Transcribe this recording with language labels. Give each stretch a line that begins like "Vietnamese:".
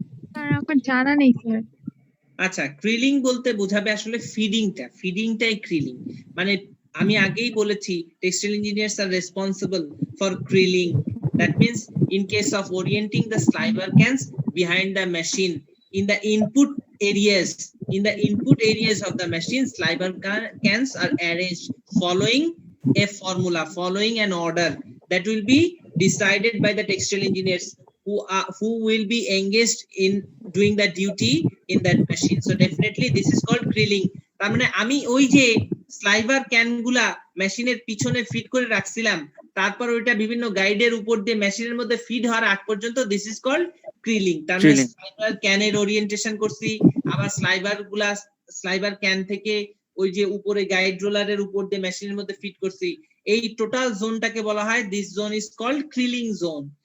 Bangla: Sir আমার জানা নেই স্যার। আচ্ছা, ক্রিলিং বলতে বোঝাবে আসলে ফিডিংটাই ক্রিলিং। মানে আমি আগেই বলেছি
English: Textile engineers are responsible for creeling. That means in case of orienting the sliver cans behind the machine in the input areas of the machine, sliver cans are arranged following a formula, following an order that will be decided by the textile engineers who will be engaged in doing the duty in that machine. So definitely this is called drilling.
Bangla: তার মানে আমি ওই যে sliver can গুলা মেশিনের পিছনে fit করে রাখছিলাম, তারপর ওইটা বিভিন্ন গাইডের উপর দিয়ে মেশিনের মধ্যে ফিড হওয়ার আগ পর্যন্ত
English: This is called creeling.
Bangla: তার মানে স্লাইভার ক্যানের ওরিয়েন্টেশন করছি, আবার স্লাইভার ক্যান থেকে ওই যে উপরে গাইড রোলারের উপর দিয়ে মেশিনের মধ্যে ফিট করছি, এই টোটাল জোনটাকে বলা হয়
English: This zone is called creeling zone.